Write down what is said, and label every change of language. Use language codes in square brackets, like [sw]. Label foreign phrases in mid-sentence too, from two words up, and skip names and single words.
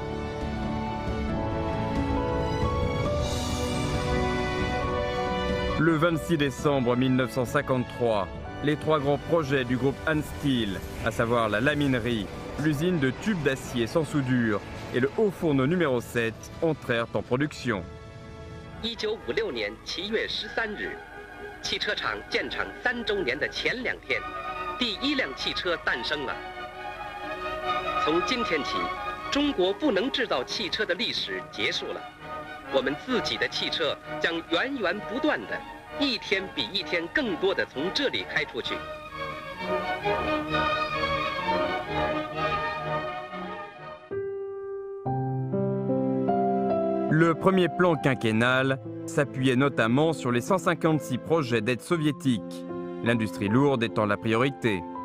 [fr] Le 26 décembre 1953, les 3 grands projets du groupe Hansteel, à savoir la laminerie, l'usine de tubes d'acier sans soudure et le haut fourneau numéro 7, entrèrent en production. [zh] 1956 年7月13日，汽车厂建厂3周年的前2天，第1辆汽车诞生了。从今天起，中国不能制造汽车的历史结束了。我们自己的汽车将源源不断的，一天比一天更多的从这里开出去。 [fr] Le premier plan quinquennal s'appuyait notamment sur les 156 projets d'aide soviétique, l'industrie lourde étant la priorité.